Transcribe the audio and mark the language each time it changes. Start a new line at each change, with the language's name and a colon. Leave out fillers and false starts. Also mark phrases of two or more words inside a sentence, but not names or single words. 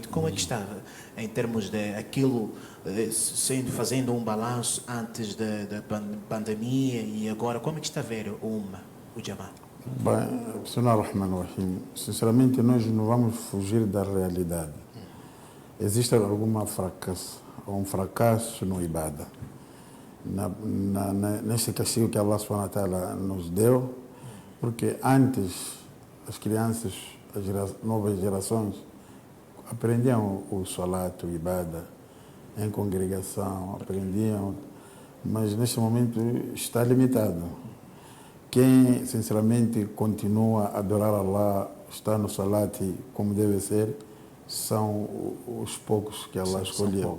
Portuguese: Como é que está em termos de aquilo, fazendo um balanço antes da pandemia e agora, como é que está a ver o Jamaat? Bem, Bismillahirrahmanirrahim. Sinceramente, nós não vamos fugir da realidade. Existe algum fracasso no Ibadah. Neste castigo que
Arabic: الله سبحانه وتعالى
Portuguese: nos deu, porque antes as crianças, as novas gerações, aprendiam o salat, o Ibadah, em congregação, aprendiam, mas neste momento está limitado. Quem, sinceramente, continua a adorar Allah, está no salat como deve ser, são os poucos que Allah escolheu.